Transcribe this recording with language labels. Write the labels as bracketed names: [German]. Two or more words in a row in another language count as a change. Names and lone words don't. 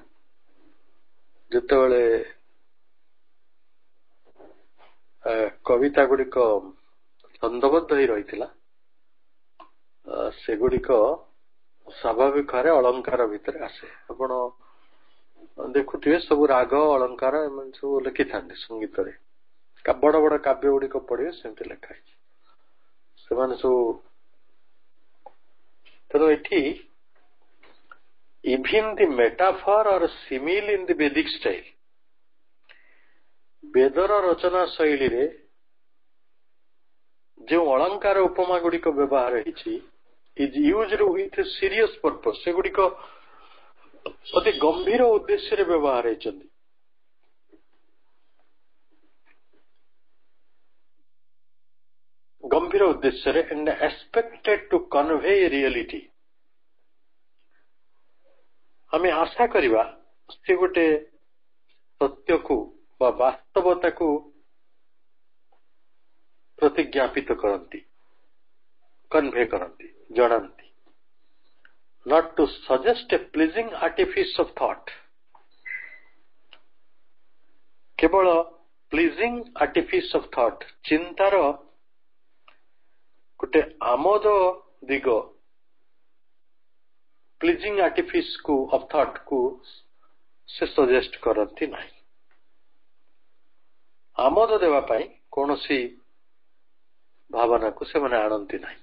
[Odia] ଯେତେବେଳେ କବିତା ଗୁଡିକ ଛନ୍ଦବଦ୍ଧ ହେଇ ରହିଥିଲା, ସେଗୁଡିକ ସ୍ୱାଭାବିକ ଭାବରେ ଅଳଙ୍କାର ଭିତରେ ଆସେ। ଆପଣ ଦେଖୁଥିବେ ସବୁ ରାଗ, ଅଳଙ୍କାର ଏମାନେ ସବୁ ଲେଖିଥାନ୍ତି ସଙ୍ଗୀତରେ। ବଡ ବଡ କାବ୍ୟ ଗୁଡିକ ପଢିବେ, ସେମିତି ଲେଖା ହେଇଛି। ସେମାନେ ସବୁ, ତେଣୁ ଏଠି [English] even the metaphor or simile in the Vedic style, [Odia] ବେଦର ରଚନା ଶୈଳୀରେ ଯେଉଁ ଅଳଙ୍କାର ଉପମା ଗୁଡିକ ବ୍ୟବହାର ହେଇଛି, [English] is used with a serious purpose। [Odia] ସେଗୁଡିକ ଅତି ଗମ୍ଭୀର ଉଦ୍ଦେଶ୍ୟରେ ବ୍ୟବହାର ହେଇଛନ୍ତି। ଗମ୍ଭୀର ଉଦ୍ଦେଶ୍ୟରେ, [English] and expected to convey reality। [Odia] ଆମେ ଆଶା କରିବା ସେ ଗୋଟେ ସତ୍ୟକୁ ବା ବାସ୍ତବତାକୁ ପ୍ରତିଜ୍ଞାପିତ କରନ୍ତି, କନଭେ କରନ୍ତି, ଜଣାନ୍ତି। [English] not to suggest a pleasing artifice of thought। [Odia] କେବଳ [English] pleasing artifice of thought, [Odia] ଚିନ୍ତାର ଗୋଟେ ଆମୋଦ ଦିଗ, [English] pleasing artifice [Odia] କୁ [English] of thought [Odia] କୁ ସେ ସଜେଷ୍ଟ କରନ୍ତି ନାହିଁ। ଆମୋଦ ଦେବା ପାଇଁ କୌଣସି ଭାବନାକୁ ସେମାନେ ଆଣନ୍ତି ନାହିଁ।